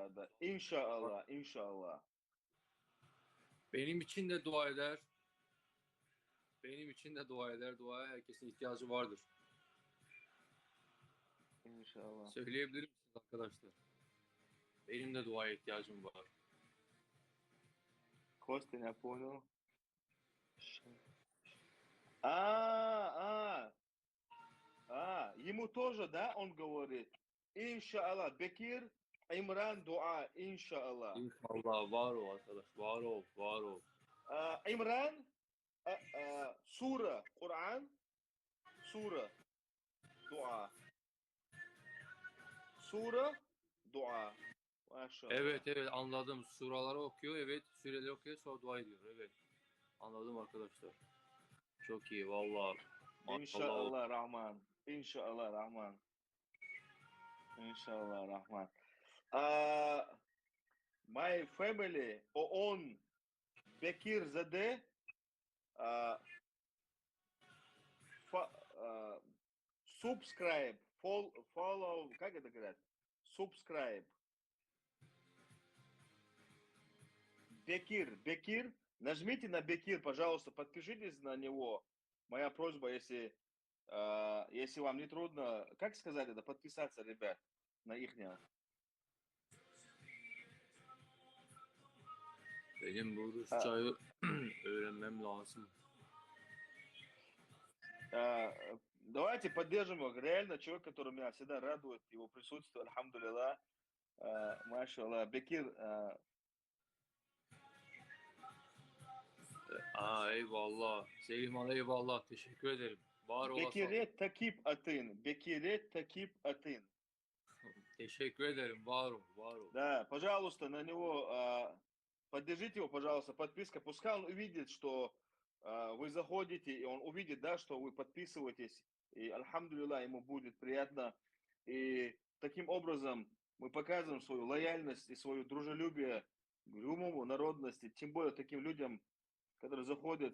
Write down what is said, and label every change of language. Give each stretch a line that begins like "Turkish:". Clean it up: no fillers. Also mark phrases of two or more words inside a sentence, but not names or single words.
Turkish: Da. İnşallah, inşallah. Benim için de dua eder. Benim için de dua eder. Duaya herkesin ihtiyacı vardır. İnşallah. Söyleyebilir misiniz arkadaşlar? Benim de duaya ihtiyacım var.
Russian: Костя, я понял. Ему тоже, да, он говорит. Иншаллах, Бекир, Имран, дуа, иншаллах.
Turkish: İnşallah var ol arkadaş. Var ol, var ol. İmran, Sura, Kur'an, Sura, dua. Sura, dua. Maşallah. Evet, evet, anladım. Suraları okuyor, evet. Süreleri okuyor, sonra dua ediyor. Evet. Anladım arkadaşlar. Çok iyi vallahi. Maşallah. İnşallah Rahman. İnşallah Rahman. İnşallah Rahman.
English: My family, on Bekir Zade, subscribe, follow,
Russian: как это говорят? Subscribe. Бекир, нажмите на Бекир, пожалуйста, подпишитесь на него. Моя просьба, если вам не трудно, как сказать это, подписаться, ребят, на ихнего.
Turkish: Benim bu Rusçayı öğrenmem lazım.
Russian: Давайте поддержим его. Реально человек, который меня всегда радует, его присутствие, альхамдулилlah. Машаллах. Бекир.
Turkish: Eyvallah. Selim eyvallah. Teşekkür ederim. Var olasın. Bekire takip atın. Bekire takip atın. Teşekkür ederim. Var ol, var ol.
Russian: Да, пожалуйста, на него, поддержите его, пожалуйста, подписка. Пускай он увидит, что вы заходите, и он увидит, да, что вы подписываетесь. И, альхамдулилlah, ему будет приятно. И таким образом мы показываем свою лояльность и свое дружелюбие к любому народности, тем более таким людям, которые заходят.